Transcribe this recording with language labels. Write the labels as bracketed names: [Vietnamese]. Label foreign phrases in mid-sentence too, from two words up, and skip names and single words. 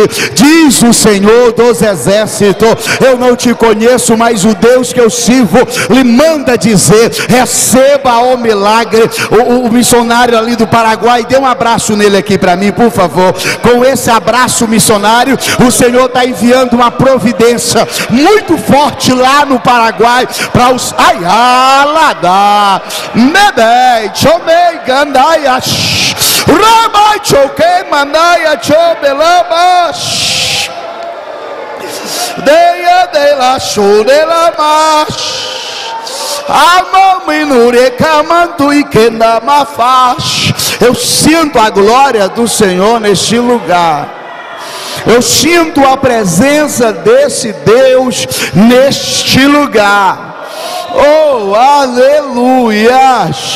[Portuguese] Diz o Senhor dos exércitos: eu não te conheço, mas o Deus que eu sirvo lhe manda dizer: receba o milagre. O missionário ali do Paraguai, dê um abraço nele aqui para mim, por favor. Com esse abraço missionário, o Senhor está enviando uma providência muito forte lá no Paraguai para os Ayalada Mebei Chomei Gandaia Ramai Choke Mandaia Chobelabash Deia de la Chodela Mash. Eu sinto a glória do Senhor neste lugar. Eu sinto a presença desse Deus neste lugar. Oh, aleluia!